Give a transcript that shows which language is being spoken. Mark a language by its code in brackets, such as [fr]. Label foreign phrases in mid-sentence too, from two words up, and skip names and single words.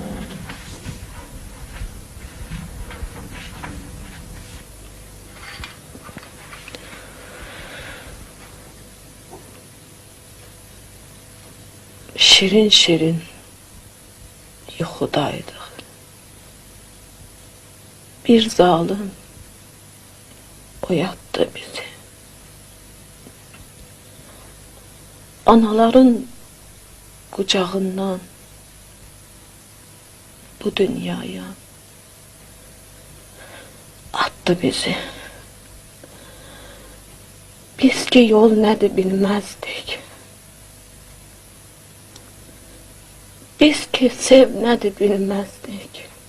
[az] Şirin şirin yuxudaydıq. Bir zalim oyatdı bizi. Anaların kucağından bu dünyaya attı bizi. [tr] Biz ki yol nedir bilmezdik. Biz ki sev nedir bilmezdik.